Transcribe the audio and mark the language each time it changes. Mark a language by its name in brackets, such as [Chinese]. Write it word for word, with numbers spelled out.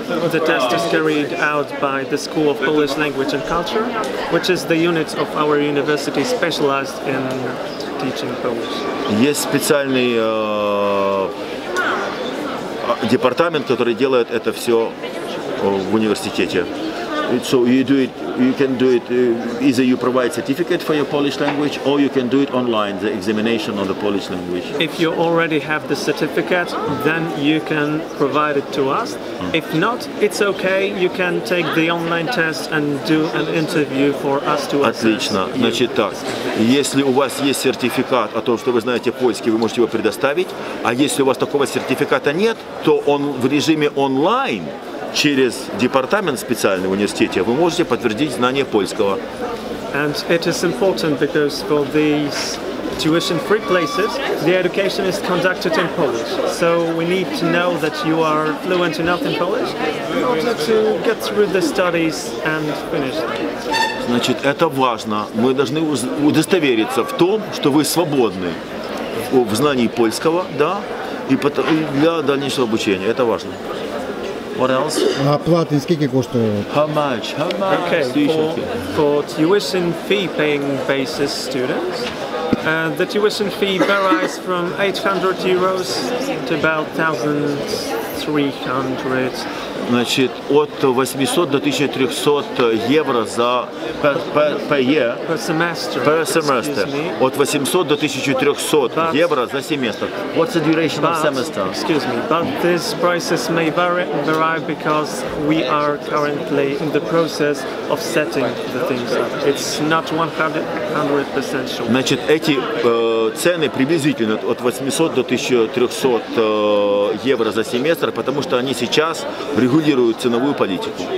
[English] The test is carried out by the School of Polish Language and Culture, which is the unit of our university specialized in teaching Polish. [Russian] Есть специальный э, департамент, который делает это все в университете. [English] So you do it. You can do it. Uh, either you provide certificate for your Polish language, or you can do it online, the examination on the Polish language. If you already have the certificate, then you can provide it to us. Mm. If not, it's okay. You can take the online test and do an interview for us to assess. [Russian] Отлично. [English] You. [Russian] Значит так. Если у вас есть сертификат о том, что вы знаете польский, вы можете его предоставить. А если у вас такого сертификата нет, то он в режиме онлайн. Через департамент специального университета вы можете подтвердить знание польского. [English] And it is important because for these tuition-free places, the education is conducted in Polish. So we need to know that you are fluent enough in Polish in order to get through the studies and finish them. [Russian] Значит, это важно. Мы должны удостовериться в том, что вы свободны в знании польского, да, и для дальнейшего обучения. Это важно. [English] What else? [Russian] А платный [Ukrainian] скільки коштує? [English] How much? How much? Okay, for, for tuition fee paying basis students, uh, the tuition fee varies from eight hundred euros to about one thousand three hundred. [Russian] Значит, от восемьсот до тысяча триста евро за [English] per, per, per year. Per semester. Per semester. [Russian] От восемьсот до тысяча триста евро за семестр. [English] What's the duration but, of semester? Excuse me, but these prices may vary, vary because we are currently in the process of setting the things up. It's not one hundred percent sure. [Russian] Значит, эти э, цены приблизительно от восемьсот до тысяча триста э, евро за семестр, потому что они сейчас регулируют ценовую политику.